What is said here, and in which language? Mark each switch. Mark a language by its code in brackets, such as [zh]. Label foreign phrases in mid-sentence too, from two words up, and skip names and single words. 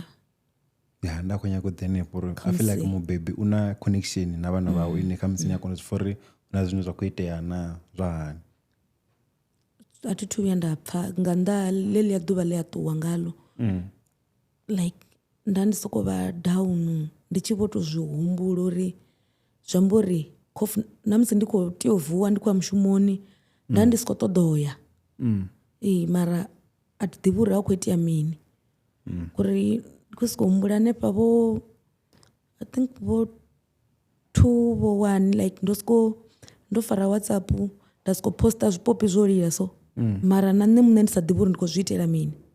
[ve] ya nda khou nyaga u ḓi henefho uri [en] I feel like [ve] mubebi u na connection na vhana vhawe ine khamusi ni a kona u zwi pfha uri na zwine zwa khou itea na zwa hani a thi thu vhuya nda pfha nga nnḓa ḽeḽia ḓuvha ḽi a ṱuwa ngalo like nda ndi sokou vha down ndi tshi vho tou zwi humbula uri zwi amba uri na musi ndi khou tea u vuwa ndi khou ya mushumoni nda ndi sokou ṱoḓa ya mara a thi ḓivhi uri a khou itea mini uri ndi khou sokou humbula hanefha vho [en] I think [ve] vho 2 vho 1 like ndo fara WhatsApp nda sokou posta zwipopi zwo lila so mara na nṋe muṋe ndi sa ḓivhi uri ndi khou zwi itela mini